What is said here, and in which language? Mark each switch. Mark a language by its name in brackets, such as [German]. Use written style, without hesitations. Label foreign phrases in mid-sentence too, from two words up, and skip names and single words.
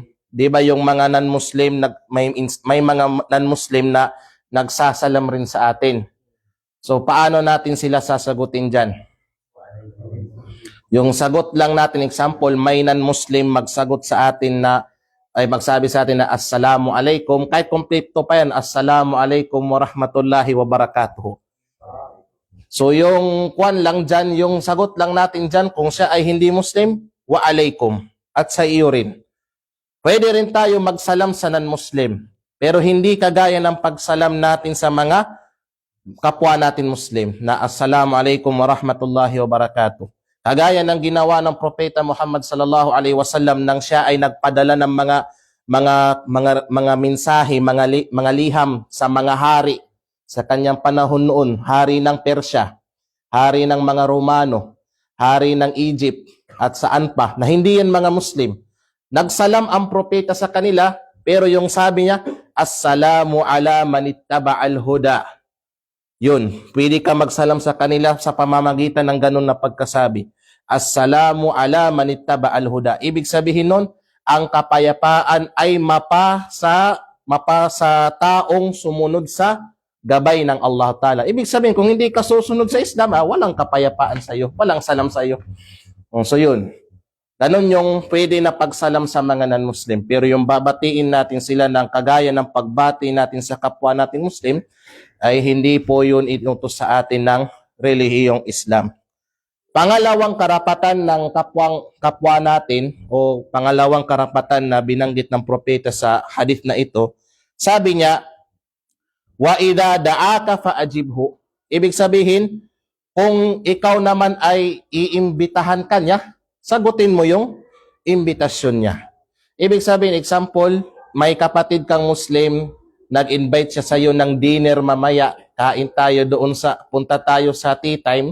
[Filipino] Di ba yung mga non-Muslim, may mga non-Muslim na nagsasalam rin sa atin. So paano natin sila sasagutin dyan? Yung sagot lang natin, example, may non-Muslim magsagot sa atin na, ay magsabi sa atin na [Arabic] السلام عليكم, [Filipino] kahit kompleto pa yan, [Arabic] السلام عليكم ورحمة الله وبركاته. [Filipino] So yung kwan lang dyan, yung sagot lang natin dyan, kung siya ay hindi Muslim, [Arabic] وعليكم, [Filipino] at sa iyo rin. Pwede rin tayo magsalam sa non-Muslim, pero hindi kagaya ng pagsalam natin sa mga kapwa natin Muslim na [Arabic] السلام عليكم ورحمة الله وبركاته. [Filipino] Kagaya ng ginawa ng Propeta Muhammad [Arabic] صلى الله عليه وسلم [Filipino] nang siya ay nagpadala ng mga mensahe, mga liham sa mga hari sa kanyang panahon noon, hari ng Persya, hari ng mga Romano, hari ng Egypt at saan pa na hindi yan mga Muslim. Nagsalam ang propeta sa kanila, pero yung sabi niya, [Arabic] السلام على من اتبع الهدى. [Filipino] Yun, pwede ka magsalam sa kanila sa pamamagitan ng ganun na pagkasabi. [Arabic] السلام على من اتبع الهدى. [Filipino] Ibig sabihin nun, ang kapayapaan ay mapa sa taong sumunod sa gabay ng [Arabic] الله تعالى. [Filipino] Ibig sabihin, kung hindi ka susunod sa Islam, walang kapayapaan sa iyo, walang salam sa iyo. So yun, ganun yung pwede na pagsalam sa mga non-Muslim. Pero yung babatiin natin sila ng kagaya ng pagbati natin sa kapwa natin Muslim, ay hindi po yun inutos sa atin ng relihiyong Islam. Pangalawang karapatan ng kapwa natin o pangalawang karapatan na binanggit ng propeta sa hadith na ito, sabi niya, [Arabic] وإذا دعاك فأجبه. [Filipino] Ibig sabihin, kung ikaw naman ay iimbitahan ka niya, sagutin mo yung imbitasyon niya. Ibig sabihin, example, may kapatid kang Muslim, nag-invite siya sa iyo ng dinner mamaya, kain tayo doon punta tayo sa [English] tea time.